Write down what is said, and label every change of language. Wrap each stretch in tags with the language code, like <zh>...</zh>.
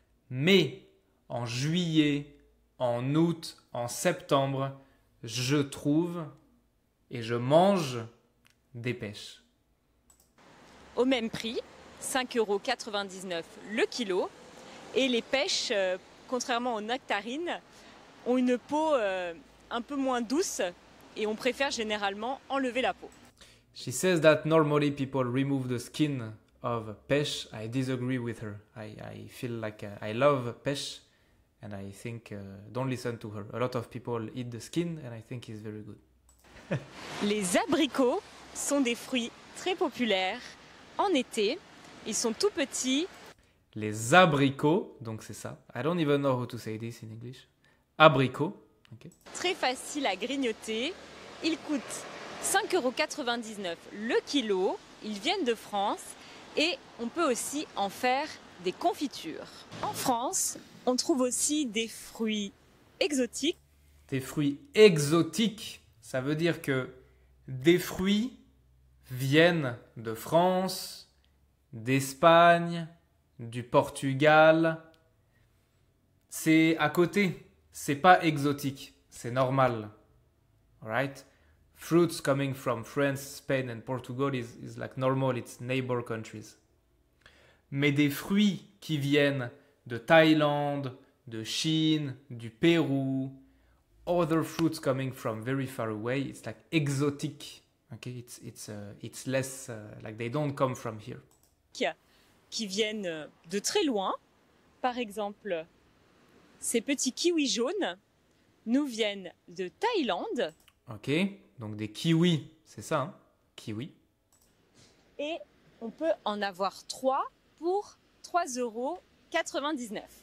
<fr>Mais en juillet, en août, en septembre, je trouve et je mange des pêches. Au même prix, 5,99 € le kilo. Et les pêches, contrairement aux nectarines, ont une peau un peu moins douce et on préfère généralement enlever la peau.</fr> <en>She says that normally people remove the skin of fish. I disagree with her. I feel like I love fish and I think don't listen to her. A lot of people eat the skin and I think it's very good.</en> <fr>Les abricots sont des fruits très populaires en été. Ils sont tout petits. Les abricots, donc c'est ça.</fr> <en>I don't even know how to say this in English.</en> <fr>Abricots. Okay. Très faciles à grignoter. Ils coûtent 5,99 € le kilo. Ils viennent de France et on peut aussi en faire des confitures. En France, on trouve aussi des fruits exotiques. Des fruits exotiques, ça veut dire que des fruits viennent de France, d'Espagne, du Portugal. C'est à côté, c'est pas exotique, c'est normal.</fr> <en>Alright? Fruits coming from France, Spain and Portugal is like normal, it's neighbor countries.</en> <fr>Mais des fruits qui viennent de Thaïlande, de Chine, du Pérou,</fr> <en>other fruits coming from very far away, it's like exotic. Okay, it's less like they don't come from here.</en> <fr>Qui viennent de très loin. Par exemple, ces petits kiwis jaunes nous viennent de Thaïlande. Ok, donc des kiwis, c'est ça, hein? Kiwi. Et on peut en avoir 3 pour 3,99 €.</fr>